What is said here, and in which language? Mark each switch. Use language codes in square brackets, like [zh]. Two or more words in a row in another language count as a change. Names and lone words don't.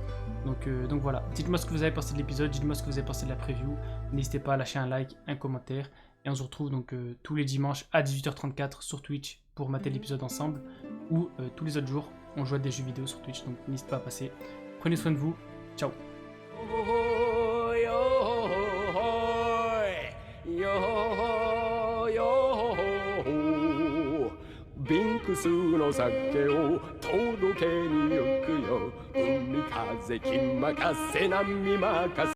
[fr] Donc voilà, dites-moi ce que vous avez pensé de l'épisode, dites-moi ce que vous avez pensé de la preview, n'hésitez pas à lâcher un like, un commentaire, et on se retrouve donc tous les dimanches à 18h34 sur Twitch pour mater l'épisode ensemble, ou tous les autres jours on joue à des jeux vidéo sur Twitch, donc n'hésitez pas à passer. Prenez soin de vous, ciao. [ja] ビンクスの酒を届けに行くよ海風気任せ波任せ